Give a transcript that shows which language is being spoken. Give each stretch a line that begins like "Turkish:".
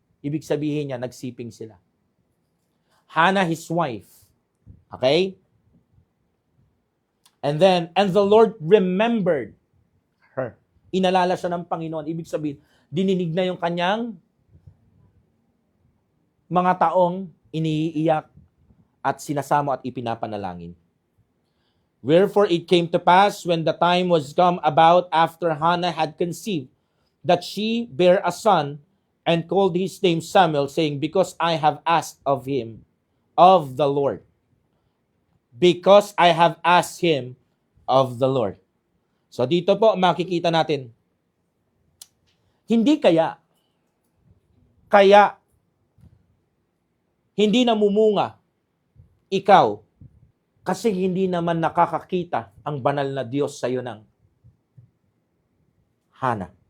Filipino: Ibig sabihin niya, nagsiping sila.
English: Hannah, his wife. Okay? And the Lord remembered her.
Filipino: Inalala siya ng Panginoon. Ibig sabihin, dininig na yung kanyang mga taong iniiyak at sinasamo at ipinapanalangin.
English: Wherefore it came to pass when the time was come about after Hannah had conceived, that she bare a son, and called his name Samuel, saying, because I have asked of him, of the Lord. Because I have asked him of the Lord.
Filipino: So dito po makikita natin, hindi kaya hindi namumunga ikaw kasi hindi naman nakakakita ang banal na Diyos sa iyo ng Hana.